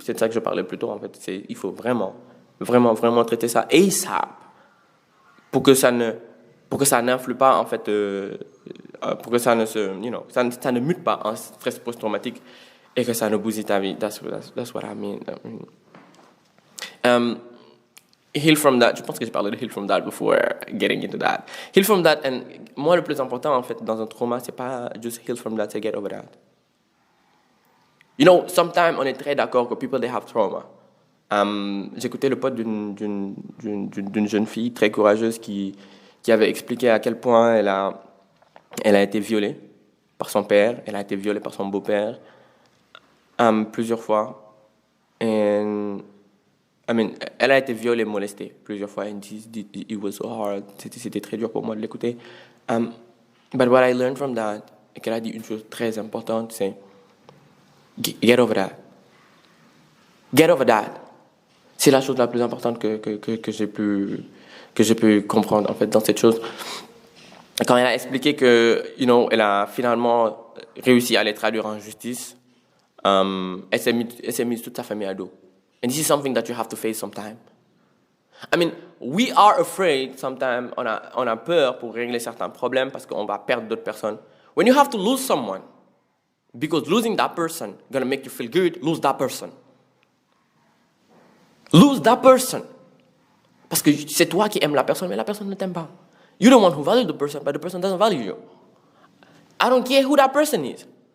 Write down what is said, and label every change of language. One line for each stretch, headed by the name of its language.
French: C'est de ça que je parlais plus tôt, en fait. Il faut vraiment traiter ça ASAP pour que ça n'influe pas, en fait, pour que ça ça ne mute pas en stress post-traumatique et que ça ne bousille ta vie.
English: That's what I mean. Heal from that.
French: Je pense que j'ai parlé de
English: heal from that before getting into that. Heal from that, and
French: moi, le plus important, en fait, dans un trauma, c'est pas juste
English: heal from that,
French: c'est
English: get over that. Sometimes,
French: on est très d'accord que
English: people, they have trauma.
French: J'écoutais le pod d'une jeune fille très courageuse qui avait expliqué à quel point elle a été violée par son père, elle a été violée par son beau-père plusieurs fois. Elle a été violée, molestée plusieurs fois.
English: And it was so hard.
French: C'était très dur pour moi de l'écouter.
English: But what I learned from that,
French: et qu'elle a dit une chose très importante, c'est
English: get over that. Get over that.
French: C'est la chose la plus importante que j'ai pu comprendre en fait dans cette chose. Quand elle a expliqué que, elle a finalement réussi à les traduire en justice, elle s'est mise toute sa famille à dos.
English: And this is something that you have to face sometime. We are afraid sometimes,
French: on a peur pour régler certains problèmes parce qu'on va perdre d'autres personnes.
English: When you have to lose someone, because losing that person gonna make you feel good, lose that person. Lose that person.
French: Parce que c'est toi qui aimes la personne, mais la personne ne t'aime pas.
English: You're the one who values the person, but the person doesn't value you. I don't care who that person is.